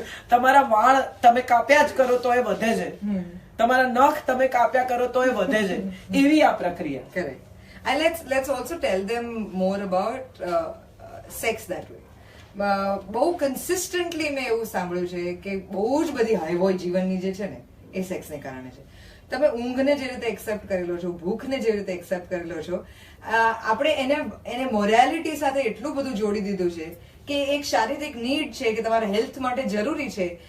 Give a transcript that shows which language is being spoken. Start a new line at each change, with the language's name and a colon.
Gujarati: તમારા વાળ તમે કાપ્યા જ કરો તો એ વધે છે, તમારા નખ તમે કાપ્યા કરો તો એ વધે છે. એવી આ પ્રક્રિયા.
English: Correct. And let's also tell them more about sex that way.
Gujarati: બહુ કન્સિસ્ટન્ટલી મેં એવું સાંભળ્યું છે કે બહુ જ બધી હાઈવોય જીવનની જે છે ને એ સેક્સને કારણે છે. તમે ઊંઘને જે રીતે એક્સેપ્ટ કરેલો છો, ભૂખને જે રીતે એક્સેપ્ટ કરેલો છો, આપણે એને મોરાલિટી સાથે એટલું બધું જોડી દીધું છે કે એક શારીરિક નીડ છે કે તમારા હેલ્થ માટે જરૂરી છે.